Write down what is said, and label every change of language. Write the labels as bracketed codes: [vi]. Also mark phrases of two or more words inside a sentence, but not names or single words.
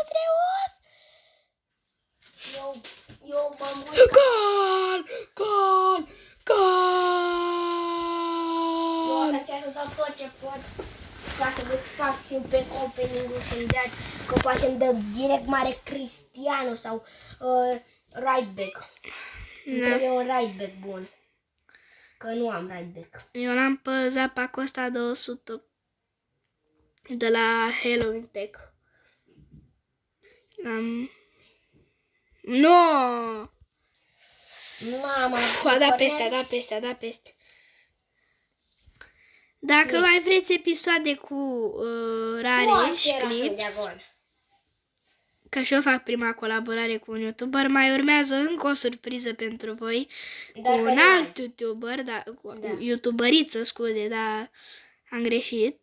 [ro] Eu mă mult. Gol! Eu o să încerc să dau tot ce pot ca să vă fac și pe opening-ul să-mi dea, că poate îmi dă direct mare Cristiano sau [en] right back. [ro] Îmi trebuie un [en] right back [ro] bun. Că nu am [en] right back. [ro] Eu l-am pe Zapa Costa 200 de la Halloween Pack. No! Mama, A dat peste. Dacă mai vreți episoade cu Rareș Clips, că și eu fac prima colaborare cu un YouTuber, mai urmează încă o surpriză pentru voi cu un alt YouTuber, YouTuberiță, scuze, dar am greșit.